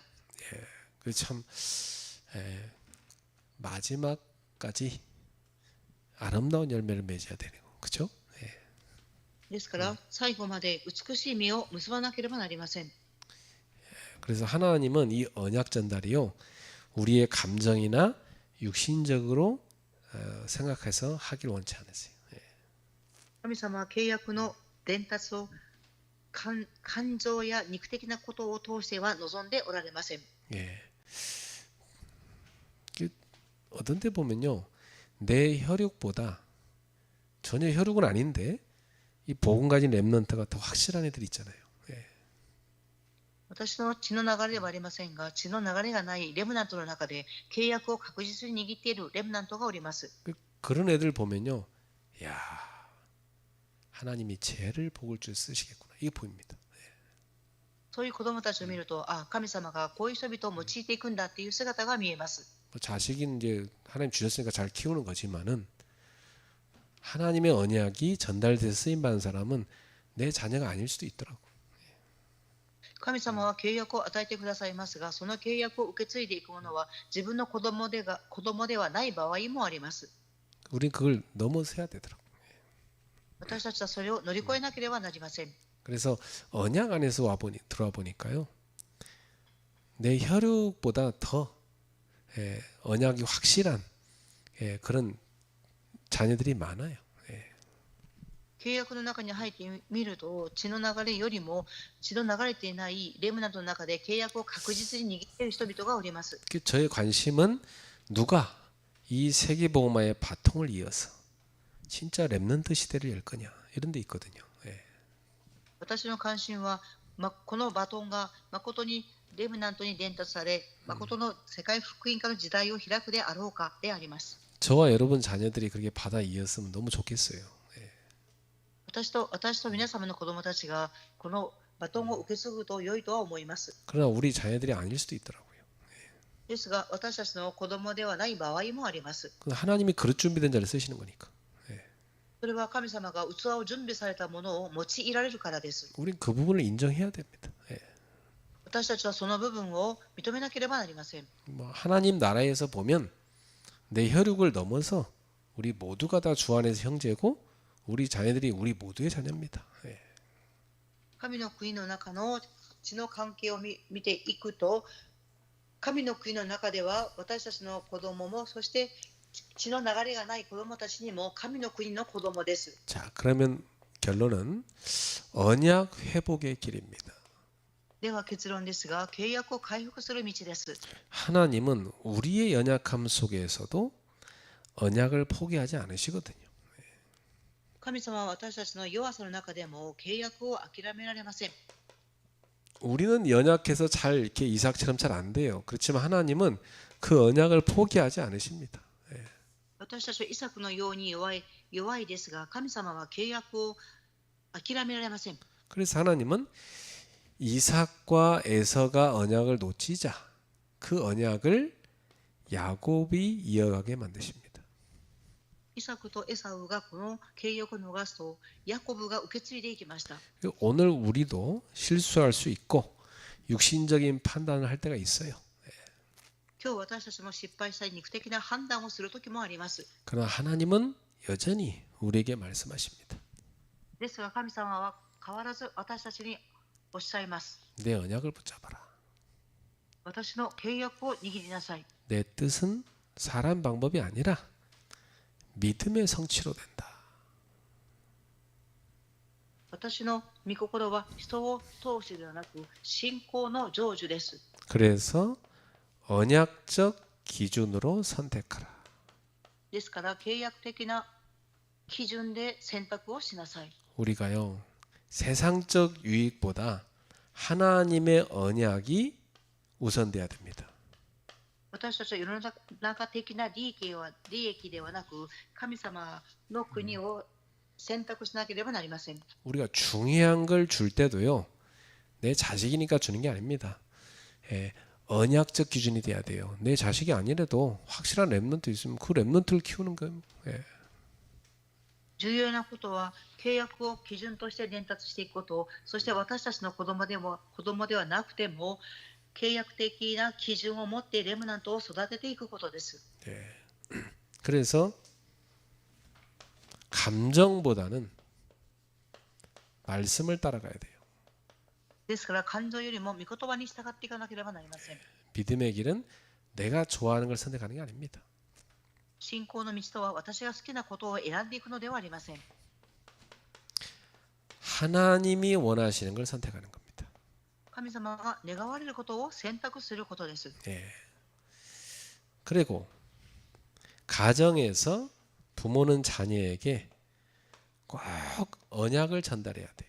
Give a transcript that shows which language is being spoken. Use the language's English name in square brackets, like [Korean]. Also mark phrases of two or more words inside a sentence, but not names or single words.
[Korean] 그 참 마지막까지 아름다운 열매를 맺어야 되는 거, 그렇죠? [Japanese] ですから、最後まで美しい実を結ばなければなりません。 [Korean] 그래서 하나님은 이 언약 전달이요, 우리의 감정이나 육신적으로 생각해서 하길 원치 않으세요. [Japanese] 神様は契約の伝達を感情や肉的なことを通しては望んでおられません。 [Korean] 어떤 때 보면요, 내 혈육보다 전혀 혈육은 아닌데 이 복음 가진 렘넌트가 더 확실한 애들 있잖아요. [Japanese] 私の血の流れではありませんが、血の流れがないレムナントの中で契約を確実に握っているレムナントがおります。 [Korean] 그런 애들 보면요, 야, 하나님이 쟤를 복을 줄 쓰시겠구나, 이게 보입니다. [Japanese] そういう子供たちを見ると、あ、神様がこういう人々を用いていくんだっていう姿が見えます。 [Korean] 자식이 이제 하나님 주셨으니까 잘 키우는 거지만은 하나님의 언약이 전달돼서 쓰임 받는 사람은 내 자녀가 아닐 수도 있더라고. [Japanese] 神様は契約を与えてくださいますが、その契約を受け継いでいくものは自分の子供ではない場合もあります。 [Korean] 우린 그걸 넘어서야 되더라고. [Japanese] 私たちはそれを乗り越えなければなりません。 [Korean] 그래서 언약 안에서 들어와 보니까요, 내 혈육보다 더 언약이 확실한 그런 자녀들이 많아요. [Japanese] 契約の中に入ってみると、血の流れよりも血の流れていないレムナントの中で契約を確実に握っている人々がおります。 [Korean] 저의 관심은 누가 이 세계복음화의 바통을 이어서 진짜 렘넌트 시대를 열 거냐, 이런 데 있거든요. [Japanese] 私の関心は、このバトンが誠にレムナントに伝達され、誠の世界福音化の時代を開くであろうかであります。 [Korean] 저와 여러분 자녀들이 그렇게 받아 이었으면 너무 좋겠어요. [Japanese] 私と皆様の子供たちがこのバトンを受け継ぐと良いとは思います。 [Korean] 그러나 우리 자녀들이 아닐 수도 있더라고요. [Japanese] ですが、私たちの子供ではない場合もあります。 [Korean] 하나님이 그릇 준비된 자를 쓰시는 거니까. [Japanese] それは神様が器を準備されたものを用いられるからです。 [Korean] 우린 그 부분을 인정해야 됩니다. [Japanese] 私たちはその部分を認めなければなりません。 [Korean] 하나님 나라에서 보면 내 혈육을 넘어서 우리 모두가 다 주 안에서 형제고 우리 자녀들이 우리 모두의 자녀입니다. [Japanese] 神の国の中の血の関係を見ていくと、神の国の中では私たちの子供も、そして血の流れがない子供たちにも神の国の子供です。 [Korean] 자, 그러면 결론은 언약 회복의 길입니다. [Japanese] では結論ですが、契約を回復する道です。 [Korean] 하나님은 우리의 연약함 속에서도 언약을 포기하지 않으시거든요. [Japanese] 神様は私たちの弱さの中でも契約を諦められません。 [Korean] 우리는 연약해서 잘 이렇게 이삭처럼 잘 안 돼요. 그렇지만 하나님은 그 언약을 포기하지 않으십니다. [Japanese] 私たちはイサクのように弱いですが、神様は契約を諦められません。 [Korean] 그래서 하나님은 이삭과 에서가 언약을 놓치자 그 언약을 야곱이 이어가게 만드십니다. [Japanese] イサクとエサウがこの契約を逃すと、ヤコブが受け継いでいきました。 [Korean] 오늘 우리도 실수할 수 있고 육신적인 판단을 할 때가 있어요. [Japanese] 今日私たちも失敗したり肉的な判断をする時もあります。 [Korean] 그러나 하나님은 여전히 우리에게 말씀하십니다. [Japanese] ですが神様は変わらず私たちにおっしゃいます。 [Korean] 내 언약을 붙잡아라. [Japanese] 私の契約を握りなさい。 [Korean] 내 뜻은 사람 방법이 아니라 믿음의 성취로 된다. [Japanese] 私の御心は人を通してではなく信仰の成就です。 [Korean] 그래서 언약적 기준으로 선택하라. [Japanese] ですから契約的な基準で選択をしなさい。 [Korean] 우리가요 세상적 유익보다 하나님의 언약이 우선돼야 됩니다. [Japanese] 私たちは世の中的な利益ではなく神様の国を選択しなければなりません。 [Korean] 우리가 중요한 걸 줄 때도요 내 자식이니까 주는 게 아닙니다. 언약적 기준이 돼야 돼요. 내 자식이 아니라도 확실한 렘넌트 있으면 그 렘넌트를 키우는 거예요. [Japanese] 重要なことは契約を基準として伝達していくこと、そして私たちの子供ではなくても契約的な基準を持ってレムナントを育てていくことです。 [Korean] 그래서 감정보다는 말씀을 따라가야 돼요. [Japanese] ですから感情よりも御言葉に従っていかなければなりません。 [Korean] 믿음의 길은 내가 좋아하는 걸 선택하는 게 아닙니다. [Japanese] 信仰の道とは私が好きなことを選んでいくのではありません。 [Korean] 하나님이 원하시는 걸 선택하는 겁니다. [Japanese] 神様が願われることを選択することです。 [Korean] 그리고 가정에서 부모는 자녀에게 꼭 언약을 전달해야 돼요.